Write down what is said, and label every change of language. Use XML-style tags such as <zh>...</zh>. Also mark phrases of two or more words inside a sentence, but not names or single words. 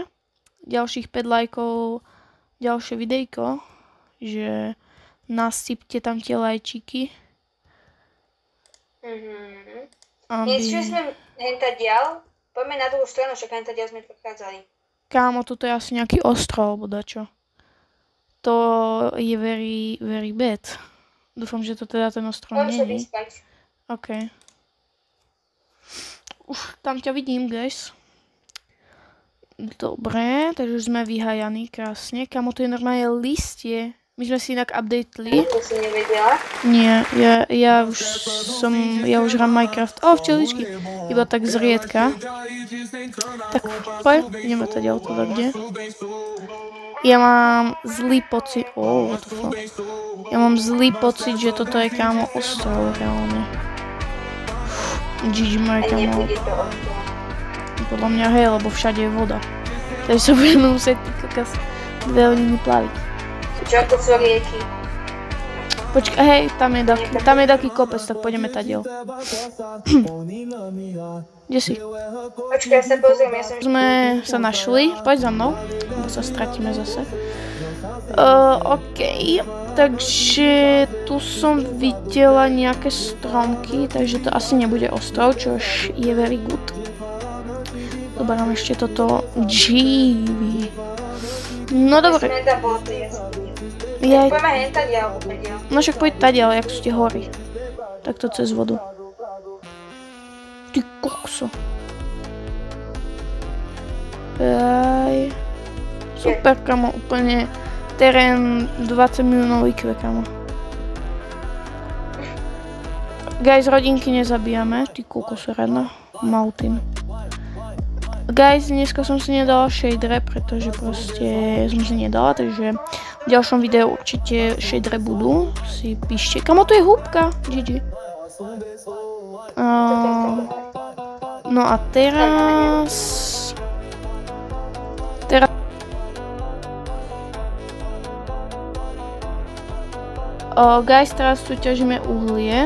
<sk>Ďalších 5 lajkov, ďalšie videjko, že nasypte tam tie lajčiky. Niečo sme hentadiaľ, poďme na druhú stranu, však hentadiaľ sme prechádzali. Kámo, toto je asi nejaký ostrov, alebo dačo. To je</sk> <en>very, very bad.</en> <sk>Dúfam, že to teda ten ostrov nie je. Poďme sa vyspať. OK. Už tam ťa vidím, guys. Dobre, takže už sme vyhajaní krásne. Kamo, to je normálne listie. My sme si inak updateli. To si nevedela? Nie, ja už hrám Minecraft. Včeličky. Iba tak zriedka. Tak, poď, ideme teda o to kde. Ja mám zlý pocit,</sk> <en>what the fuck.</en> <sk>Ja mám zlý pocit, že toto je, kámo, ostrov, reálne. GG moje, A kámo. nebude to ostrov. Podľa mňa hej, lebo všade je voda. Takže sa budeme musieť týkať dve hodiny plaviť. Čo to sú rieky? Počkaj, hej, tam je taký kopec, tak pôjdeme tadiaľ. Kde si? Počkaj, ja sa pozriem, ja som... Sme sa našli, poď za mnou, lebo sa stratíme zase. OK, takže tu som videla nejaké stromky, takže to asi nebude ostrov, čož je</sk> <en>very good.</en> <sk>Doberám ešte toto GV. No dobre. Poďme hentadiaľ, upediaľ. No však poď tadiaľ, jak sú tie hory. Takto cez vodu. Ty kokso. Aj. Super, kamo, úplne terén 20 miliónov IQ, kamo. Guys, rodinky nezabíjame, ty kokos radna. Mountain. Guys, dneska som si nedala shadere, pretože proste som si nedala, takže v ďalšom videu určite shadere budú. Si píšte. Kamo, to je húbka. GG. No a teraz... Guys, teraz tu ťažíme uhlie.</sk>